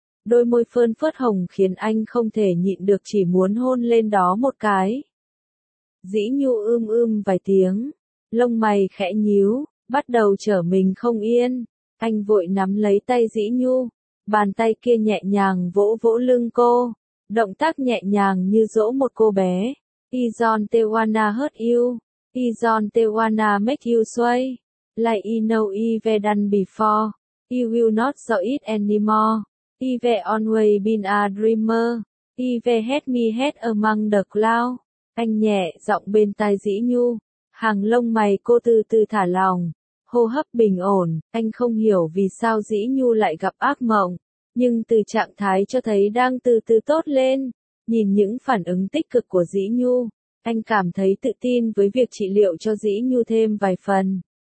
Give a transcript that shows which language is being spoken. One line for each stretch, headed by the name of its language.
Vietnamese: Đôi môi phơn phớt hồng khiến anh không thể nhịn được chỉ muốn hôn lên đó một cái. Dĩ Nhu ươm vài tiếng, lông mày khẽ nhíu, bắt đầu trở mình không yên. Anh vội nắm lấy tay Dĩ Nhu, bàn tay kia nhẹ nhàng vỗ vỗ lưng cô, động tác nhẹ nhàng như dỗ một cô bé.
English: I don't wanna hurt you, I don't wanna make you sway, like you know I've done before, you will not saw it anymore, I've always been a dreamer, I've had me head among the cloud.
Vietnamese: Anh nhẹ giọng bên tai Dĩ Nhu, hàng lông mày cô từ từ thả lỏng. Hô hấp bình ổn, anh không hiểu vì sao Dĩ Nhu lại gặp ác mộng, nhưng từ trạng thái cho thấy đang từ từ tốt lên. Nhìn những phản ứng tích cực của Dĩ Nhu, anh cảm thấy tự tin với việc trị liệu cho Dĩ Nhu thêm vài phần.